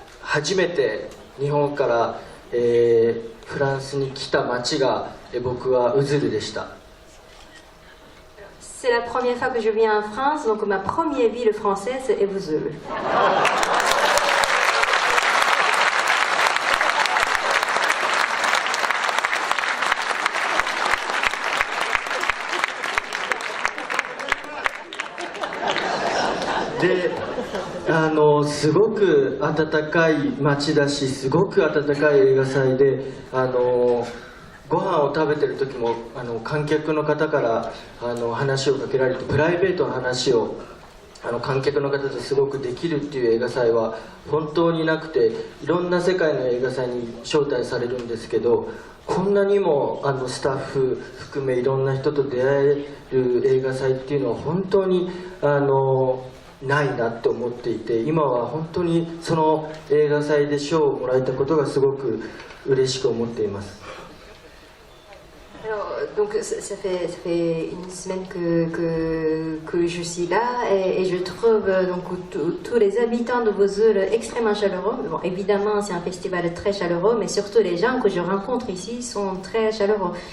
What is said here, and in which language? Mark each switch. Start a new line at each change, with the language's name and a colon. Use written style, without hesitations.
Japanese: 初めて日本から、フランスに来た街が、僕はウズルでした。
French: C'est la première fois que je viens en France, donc ma première ville française est Vesoul.
Japanese: De すごく温かい街だし、すごく温かい映画祭で、ご飯を食べてる時も観客の方から話をかけられて、プライベートの話を観客の方とすごくできるっていう映画祭は本当になくて、いろんな世界の映画祭に招待されるんですけど、こんなにもスタッフ含めいろんな人と出会える映画祭っていうのは本当にないなって思っていて、今は本当にその映画祭で賞をもらえたことがすごく嬉しく思っています。
French: Alors, donc ça fait une semaine que je suis là et je trouve donc tous les habitants de Vesoul extrêmement chaleureux. Bon, évidemment, c'est un festival très chaleureux, mais surtout les gens que je rencontre ici sont très chaleureux.